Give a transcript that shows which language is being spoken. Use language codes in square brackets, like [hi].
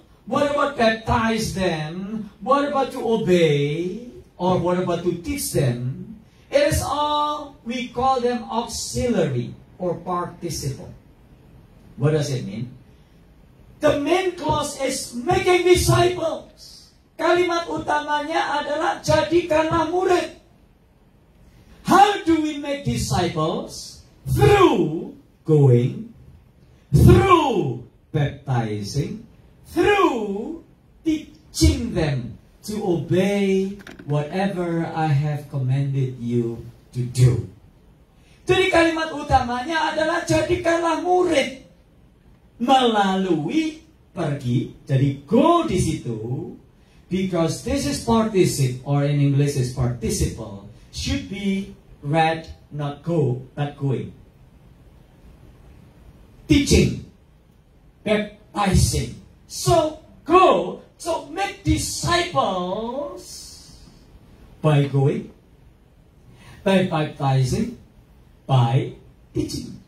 [en] What about baptize them? What about to obey? Or what about to teach them? It is all, we call them auxiliary or participle. What does it mean? The main clause is making disciples. [id] Kalimat utamanya adalah jadikanlah murid. [en] How do we make disciples? Through going, through baptizing, through teaching them to obey whatever I have commanded you to do. [id] Jadi kalimat utamanya adalah jadikanlah murid melalui pergi. Jadi go di situ, [en] because this is participle, or in English is participle, should be read not go, but going. Teaching, baptizing. So go, so make disciples by going, by baptizing, by teaching.